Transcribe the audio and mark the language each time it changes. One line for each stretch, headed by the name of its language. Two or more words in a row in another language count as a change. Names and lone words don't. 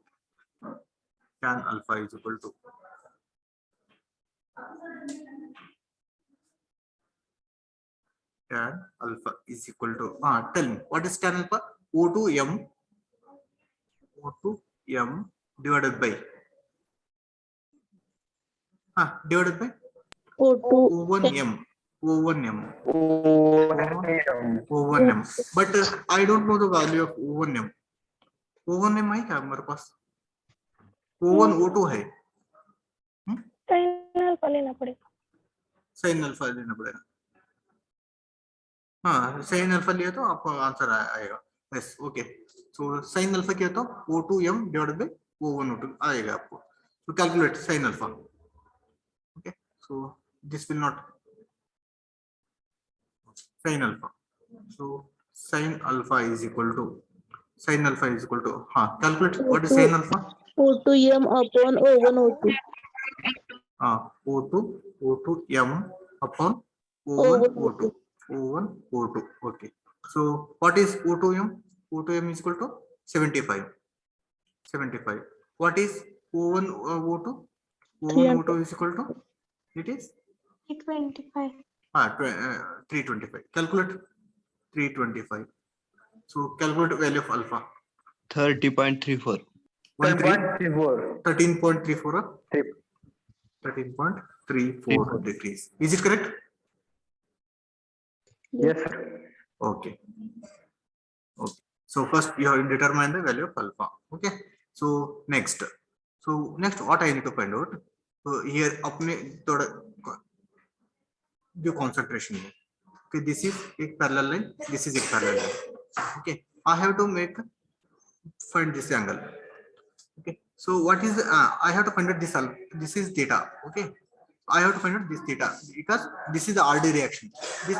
English: Tan alpha is equal to tell me what is tan alpha? O2M divided by O2. O1M. O1M. But I don't know the value of O1M.
Hindi: O1M है क्या हमारे पास? O1 O2 है. Sin alpha लेना पड़ेगा.
English: sine alpha
Hindi: लेना पड़ेगा. हाँ,
English: sine alpha
Hindi: लिया तो आपको आंसर आएगा.
English: Yes. Okay. so sine alpha
Hindi: किया तो O2M
English: divided by
Hindi: O1 O2 आएगा आपको.
English: तो calculate sine alpha. Okay. So this will not sine alpha. So sine alpha is equal to हाँ calculate what is sine alpha. O2M upon O1 O2. O2M upon O1 O2. Okay. So what is O2M? O2M is equal to 75. What is O1 O2? O1 O2 is equal to it is 325. 325. Calculate 325. So calculate value of alpha. 30.34. 13.34. 13.34 degrees. Is it correct? Yes, sir. Okay. So first you have to determine the value of alpha. Okay. So next what I need to find out. So here
Hindi: अपने थोड़ा जो concentration है.
English: Okay, this is एक parallel line. This is एक parallel line. Okay. I have to find this angle. Okay. So what is I have to find out this is theta. Okay. I have to find out this theta because this is the RD reaction.